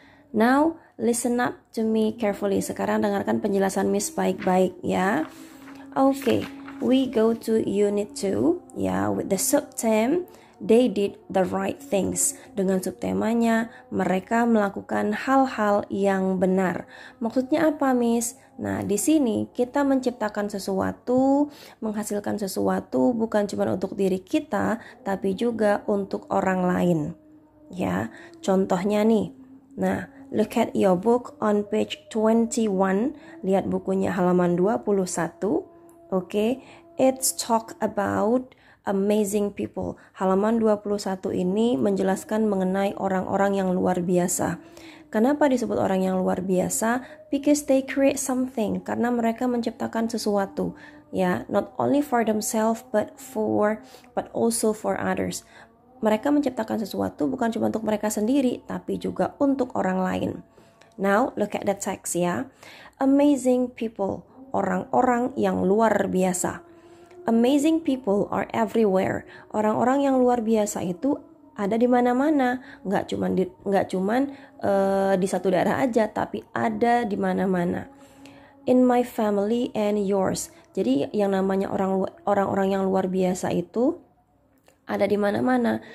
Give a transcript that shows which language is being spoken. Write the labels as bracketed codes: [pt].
[en] Now, listen up to me carefully. [id] Sekarang dengarkan penjelasan Miss baik-baik ya. [en] Okay, we go to unit 2 ya, with the subtheme they did the right things. [id] Dengan subtemanya mereka melakukan hal-hal yang benar. Maksudnya apa, Miss? Nah, di sini kita menciptakan sesuatu, menghasilkan sesuatu bukan cuma untuk diri kita, tapi juga untuk orang lain. Ya, contohnya nih. [en] Nah, look at your book on page 21. [id] Lihat bukunya halaman 21. Oke, [en] it's talk about amazing people. [id] Halaman 21 ini menjelaskan mengenai orang-orang yang luar biasa. Kenapa disebut orang yang luar biasa? [en] Because they create something. [id] Karena mereka menciptakan sesuatu. [en] Ya, not only for themselves but also for others. [id] Mereka menciptakan sesuatu bukan cuma untuk mereka sendiri, tapi juga untuk orang lain. [en] Now, look at the text ya. Amazing people, [id] orang-orang yang luar biasa. [en] Amazing people are everywhere. [id] Orang-orang yang luar biasa itu ada di mana-mana. Nggak cuman di satu daerah aja, tapi ada di mana-mana. [en] In my family and yours. [id] Jadi yang namanya orang-orang yang luar biasa itu ada di mana-mana.